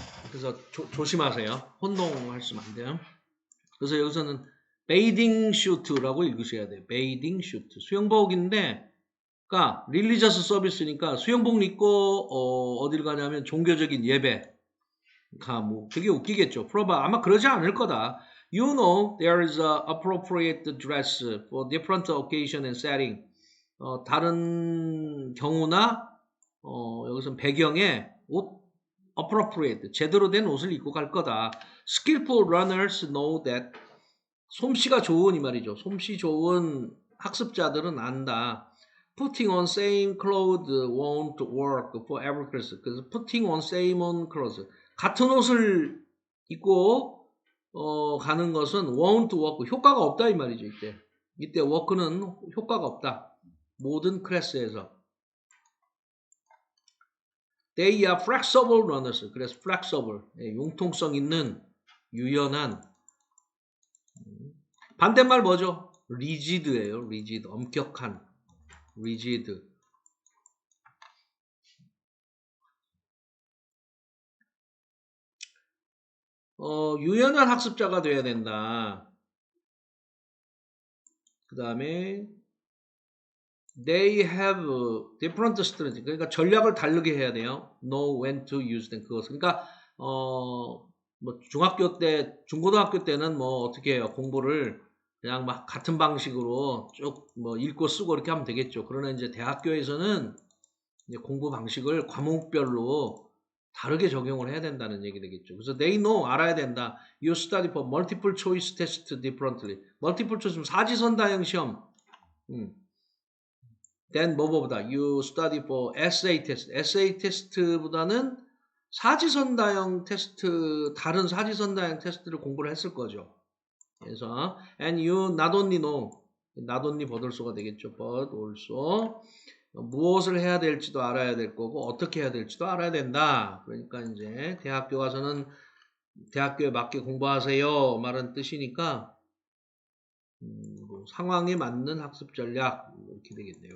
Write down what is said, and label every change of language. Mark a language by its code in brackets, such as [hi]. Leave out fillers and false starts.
[ko] 그래서 조심하세요. 혼동하시면 안 돼요. 그래서 여기서는 [en] bathing suit [ko] 라고 읽으셔야 돼요. [en] bathing suit. [ko] 수영복인데, 그러니까 릴리저스 서비스니까 수영복 입고 어딜 가냐면 종교적인 예배. 뭐 되게 웃기겠죠. 아마 그러지 않을 거다. [en] You know there is a appropriate dress for different occasion and setting. [ko] 다른 경우나 여기서 배경에 옷 appropriate, 제대로 된 옷을 입고 갈 거다. [en] Skillful runners know that. [ko] 솜씨가 좋은 이 말이죠. 솜씨 좋은 학습자들은 안다. [en] Putting on same clothes won't work for every class. [ko] 그래서 [en] putting on same clothes. [ko] 같은 옷을 입고 가는 것은 [en] won't work. [ko] 효과가 없다 이 말이죠. 이때 work는 효과가 없다. 모든 클래스에서. [en] They are flexible runners. [ko] 그래서 flexible, 융통성 있는, 유연한. 반대말 뭐죠? rigid예요. rigid, 엄격한. rigid. 유연한 학습자가 돼야 된다. 그 다음에 [en] They have different strategy. [ko] 그러니까 전략을 다르게 해야 돼요. [en] Know when to use them. [ko] 그것을. 그러니까 뭐 중학교 때, 중고등학교 때는 뭐 어떻게 해요? 공부를 그냥 막 같은 방식으로 쭉 뭐 읽고 쓰고 이렇게 하면 되겠죠. 그러나 이제 대학교에서는 이제 공부 방식을 과목별로 다르게 적용을 해야 된다는 얘기 되겠죠. 그래서 [en] they know, [ko] 알아야 된다. [en] You study for multiple choice test differently. [ko] multiple choice, 사지선다형 시험. [en] then [ko] 뭐보다 [en] you study for essay test. [ko] essay test보다는 사지선다형 테스트, 다른 사지선다형 테스트를 공부를 했을 거죠. 그래서 [en] and you not only know, not only but also가 [ko] 되겠죠. [en] but also [ko] 무엇을 해야 될지도 알아야 될 거고 어떻게 해야 될지도 알아야 된다. 그러니까 이제 대학교 가서는 대학교에 맞게 공부하세요 말은 뜻이니까 상황에 맞는 학습 전략 이렇게 되겠네요.